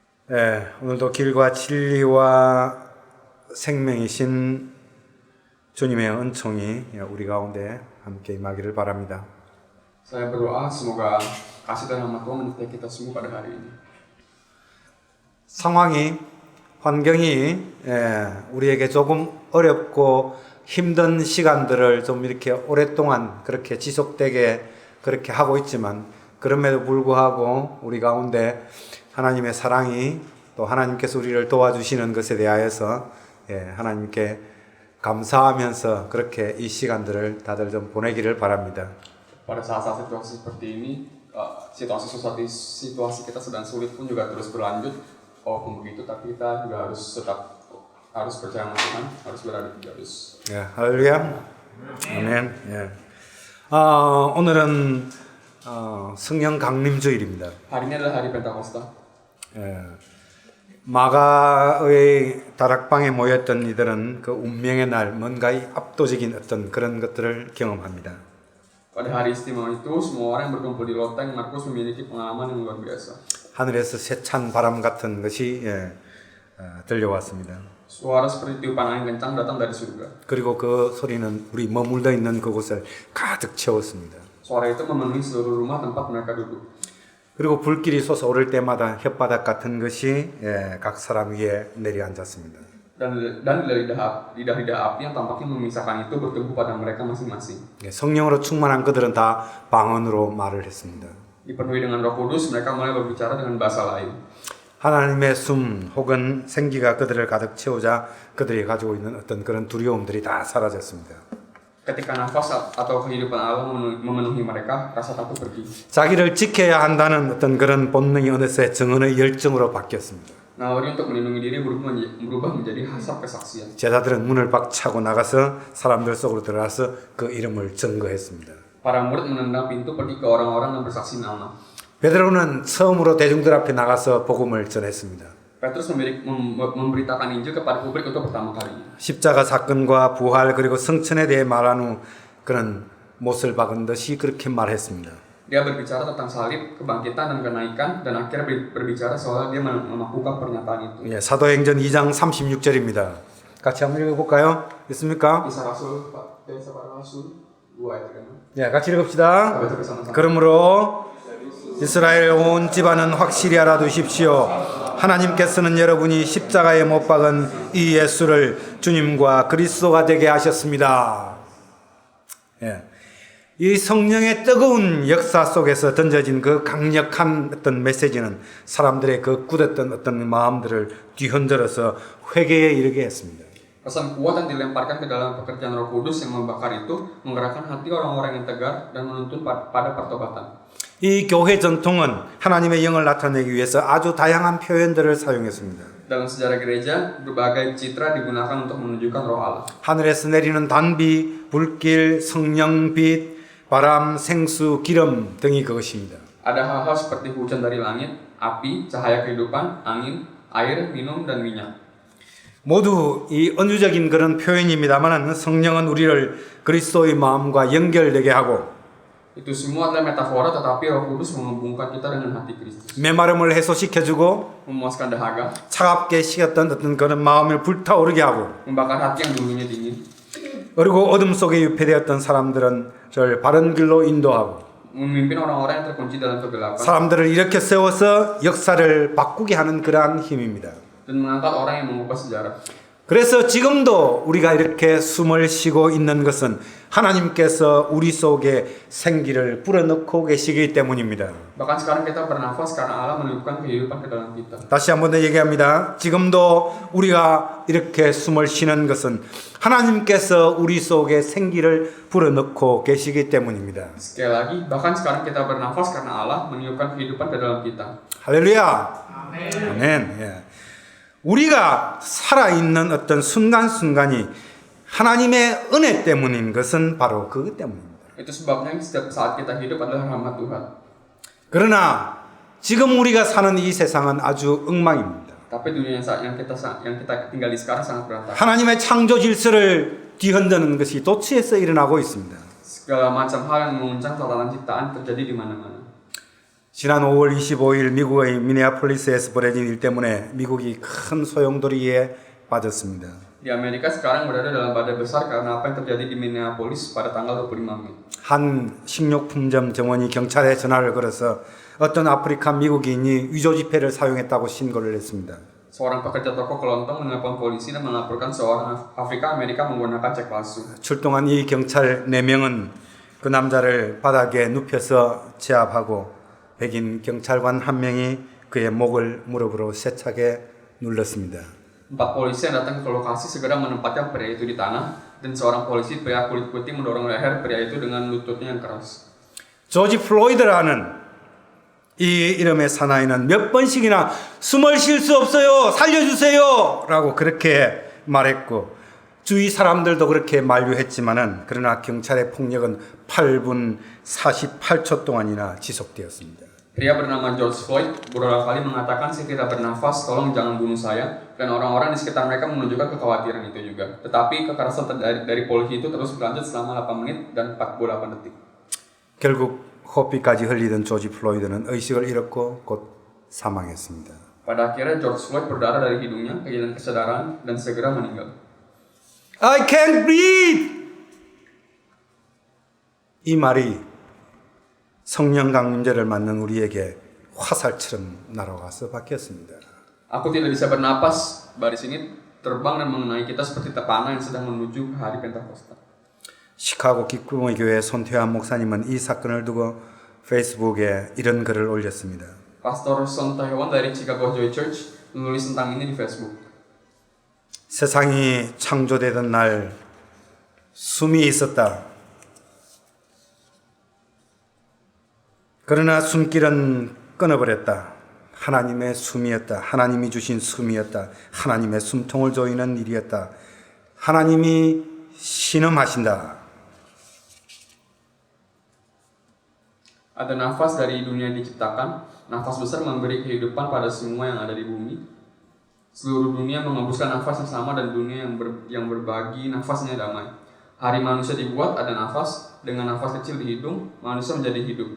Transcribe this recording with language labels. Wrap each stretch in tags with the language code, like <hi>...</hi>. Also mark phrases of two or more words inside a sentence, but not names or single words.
<ko>오늘도 길과 진리와 생명이신 주님의 은총이 우리 가운데 함께 임하기를 바랍니다.</ko> <id>Saya berdoa semoga kasih dan rahmat Tuhan menyertai kita semua pada hari ini.</id> <ko>상황이, 환경이 우리에게 조금 어렵고 힘든 시간들을 좀 이렇게 오랫동안 그렇게 지속되게 그렇게 하고 있지만, 그럼에도 불구하고 우리 가운데 하나님의 사랑이, 또 하나님께서 우리를 도와주시는 것에 대하여서 하나님께 감사하면서 그렇게 이 시간들을 다들 좀 보내기를 바랍니다.</ko> <id>Pada saat-saat situasi seperti ini, situasi kita sedang sulit pun juga terus berlanjut. Walaupun begitu, tapi kita juga harus percaya sama Tuhan, harus berada di garis.</id> <ko>할렐루야. 아멘. 오늘은 성령 강림주일입니다.</ko> <id>Hari ini adalah hari Pentakosta.</id> <ko>마가의 다락방에 모였던 이들은 그 운명의 날, 뭔가 압도적인 어떤 그런 것들을 경험합니다.</ko> <id>Pada hari istimewa itu, semua orang yang berkumpul di loteng Markus memiliki pengalaman yang luar biasa.</id> <ko>하늘에서 세찬 바람 같은 것이 들려왔습니다.</ko> <id>Suara seperti tiupan angin kencang datang dari surga.</id> <ko>그리고 그 소리는 우리 머물러 있는 그곳을 가득 채웠습니다.</ko> <id>Suara itu memenuhi seluruh rumah tempat mereka duduk.</id> <ko>그리고 불길이 솟아오를 때마다 혓바닥 같은 것이 각 사람 위에 내려앉았습니다.</ko> <id>Dan dari lidah api yang tampaknya memisahkan itu bertumbuh pada mereka masing-masing.</id> <ko>성령으로 충만한 그들은 다 방언으로 말을 했습니다.</ko> <id>Dipenuhi dengan Roh Kudus, mereka mulai berbicara dengan bahasa lain.</id> <ko>하나님의 숨 혹은 생기가 그들을 가득 채우자 그들이 가지고 있는 어떤 그런 두려움들이 다 사라졌습니다.</ko> <id>Ketika nafas atau kehidupan Allah memenuhi mereka, rasa takut pergi.</id> <ko>자기를 지켜야 한다는 어떤 그런 본능이 어느새 정언의 열정으로 바뀌었습니다.</ko> <id>Naluri untuk melindungi diri berubah menjadi hasrat kesaksian.</id> <ko>제자들은 문을 박차고 나가서 사람들 속으로 들어가서 그 이름을 증거했습니다.</ko> <id>Para murid menendang pintu pergi ke orang-orang dan bersaksi nama.</id> <ko>베드로는 처음으로 대중들 앞에 나가서 복음을 전했습니다.</ko> <id>Petrus memberitakan Injil kepada publik untuk pertama kalinya.</id> <ko>십자가 사건과 부활 그리고 성천에 대해 말한 후 그런 못을 박은 듯이 그렇게 말했습니다.</ko> <id>Dia berbicara tentang salib, kebangkitan dan kenaikan, dan akhirnya berbicara soal dia melakukan pernyataan itu.</id> <ko>사도행전 2장 36절입니다. 같이 한번 읽어볼까요? 있습니까?</ko> <id>Kisah Rasul 2 ayat kan.</id> <ko>같이 읽읍시다. 그러므로 이스라엘 온 집안은 확실히 알아두십시오. 하나님께서는 여러분이 십자가에 못 박은 이 예수를 주님과 그리스도가 되게 하셨습니다. 이 성령의 뜨거운 역사 속에서 던져진 그 강력한 어떤 메시지는 사람들의 그 굳었던 어떤 마음들을 뒤흔들어서 회개에 이르게 했습니다.</ko> <id>Pesan kuat yang dilemparkan ke dalam pekerjaan Roh Kudus yang membakar itu menggerakkan hati orang-orang yang tegar dan menuntun pada pertobatan.</id> <ko>이 교회 전통은 하나님의 영을 나타내기 위해서 아주 다양한 표현들을 사용했습니다.</ko> <id>Dalam sejarah gereja, berbagai citra digunakan untuk menunjukkan Roh Allah.</id> <ko>하늘에서 내리는 단비, 불길, 성령빛, 바람, 생수, 기름 등이 그것입니다.</ko> <id>Ada hal-hal seperti hujan dari langit, api, cahaya kehidupan, angin, air, minum, dan minyak.</id> <ko>모두 이 은유적인 그런 표현입니다만 성령은 우리를 그리스도의 마음과 연결되게 하고</ko> <id>Itu semua adalah metafora, tetapi Roh Kudus menghubungkan kita dengan hati Kristus.</id> <ko>메마름을 해소시켜주고</ko> <id>Memuaskan dahaga,</id> <ko>차갑게 식었던 어떤 그런 마음을 불타오르게 하고</ko> <id>membakar hati yang dulunya dingin.</id> <ko>그리고 어둠 속에 유폐되었던 사람들은 저를 바른 길로 인도하고</ko> <id>Memimpin orang-orang yang terkunci dalam kegelapan.</id> <ko>사람들을 일으켜 세워서 역사를 바꾸게 하는 그러한 힘입니다.</ko> <id>Dan mengangkat orang yang mengubah sejarah.</id> <ko>그래서 지금도 우리가 이렇게 숨을 쉬고 있는 것은 하나님께서 우리 속에 생기를 불어넣고 계시기 때문입니다.</ko> <id>Bahkan sekarang kita bernafas karena Allah meniupkan kehidupan ke dalam kita.</id> <ko>다시 한번 더 얘기합니다. 지금도 우리가 이렇게 숨을 쉬는 것은 하나님께서 우리 속에 생기를 불어넣고 계시기 때문입니다.</ko> <id>Sekali lagi, bahkan sekarang kita bernafas karena Allah meniupkan kehidupan ke dalam kita.</id> <ko>할렐루야. 아멘. 우리가 살아있는 어떤 순간순간이 하나님의 은혜 때문인 것은 바로 그것 때문입니다.</ko> <id>Itu sebabnya setiap saat kita hidup adalah rahmat Tuhan.</id> <ko>그러나 지금 우리가 사는 이 세상은 아주 엉망입니다.</ko> <id>Tapi dunia yang kita tinggali sekarang sangat berantakan.</id> <ko>하나님의 창조 질서를 뒤흔드는 것이 도처에서 일어나고 있습니다.</ko> <id>Segala macam hal yang menguncang tatanan ciptaan terjadi di mana-mana.</id> <ko>지난 5월 25일 미국의 미네아폴리스에서 벌어진 일 때문에 미국이 큰 소용돌이에 빠졌습니다.</ko> <id>Di Amerika sekarang berada dalam badai besar karena apa yang terjadi di Minneapolis pada tanggal 25 Mei.</id> <ko>한 식료품점 점원이 경찰에 전화를 걸어서 어떤 아프리카 미국인이 위조 지폐를 사용했다고 신고를 했습니다.</ko> <id>Seorang pekerja toko kelontong menelpon polisi dan melaporkan seorang Afrika Amerika menggunakan cek palsu.</id> <ko>출동한 이 경찰 4명은 그 남자를 바닥에 눕혀서 제압하고 백인 경찰관 1명이 그의 목을 무릎으로 세차게 눌렀습니다.</ko> <id>4 polisi yang datang ke lokasi segera menempatkan pria itu di tanah dan seorang polisi pria kulit putih mendorong leher pria itu dengan lututnya yang keras.</id> <ko>조지 플로이드라는 이 이름의 사나이는 몇 번씩이나 숨을 쉴 수 없어요. 살려주세요. 라고 그렇게 말했고 주위 사람들도 그렇게 만류했지만은 그러나 경찰의 폭력은 8분 48초 동안이나 지속되었습니다.</ko> <id>Pria bernama George Floyd beberapa kali mengatakan saya tidak bernafas, tolong jangan bunuh saya, dan orang-orang di sekitar mereka menunjukkan kekhawatiran itu juga. Tetapi kekerasan dari polisi itu terus berlanjut selama 8 menit dan 48 detik.</id> <ko>결국 호피까지 흘리던 조지 플로이드는 의식을 잃었고 곧 사망했습니다.</ko> <id>Pada akhirnya George Floyd berdarah dari hidungnya, kehilangan kesadaran, dan segera meninggal.</id> <en>I can't breathe!</en> <ko>이 말이 성령 강림제를 맞는 우리에게 화살처럼 날아와서 바뀌었습니다.</ko> <id>Aku tidak bisa bernapas, baris ini terbang dan mengenai kita seperti panah yang sedang menuju hari Pentakosta.</id> <ko>시카고 기쁨의 교회 손태환 목사님은 이 사건을 두고 페이스북에 이런 글을 올렸습니다.</ko> <id>Pastor Son Tae-hwan dari Chicago Joy Church menulis tentang ini di Facebook.</id> <ko>세상이 창조되던 날 숨이 있었다. 그러나 숨길은 끊어버렸다. 하나님의 숨이었다. 하나님이 주신 숨이었다. 하나님의 숨통을 조이는 일이었다. 하나님이 신음하신다.</ko> <id>Ada nafas dari dunia yang diciptakan, nafas besar memberi kehidupan pada semua yang ada di bumi. Seluruh dunia mengembuskan nafas yang sama dan dunia yang berbagi nafasnya damai. Hari manusia dibuat ada nafas, dengan nafas kecil di hidung, manusia menjadi hidup.</id>